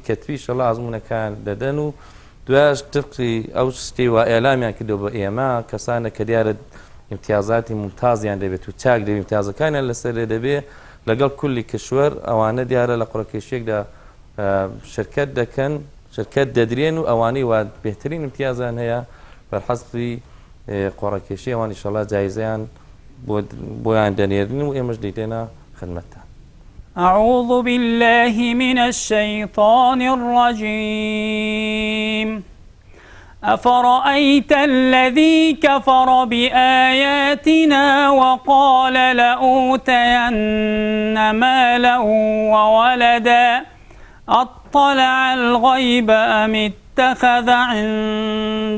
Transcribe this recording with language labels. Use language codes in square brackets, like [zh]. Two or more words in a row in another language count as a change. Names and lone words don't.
[ckb] کەتبی ئینشەڵڵا ئازموونەکان دەدەن و دوایش طبقی ئەو شتەی وا ئێلامیان کردەوە بە ئێمە کەسانێک کە دیارە امتیازاتی ممتازیان دەبێت و چاک دەبێت امتیازەکانیان لەسەر دەبێت لەگەڵ کولی کشوەر ئەوانە دیارە لە قوڕەکێشێکدا شرکت دەکەن شرکت دەدرێن و ئەوانەی وا بهترین امتیازیان هەیە بەرحەسبی قوڕەکێشی ئەوان ئینشەڵڵا جایزەیان بۆیان دەنێرن و ئێمەش دەیدێنە خدمەتتان. [ar] أعوذ بالله من الشيطان الرجيم أفرأيت الذي كفر بآياتنا وقال لأوتين مالا وولدا أطلع الغيب أم اتخذ عند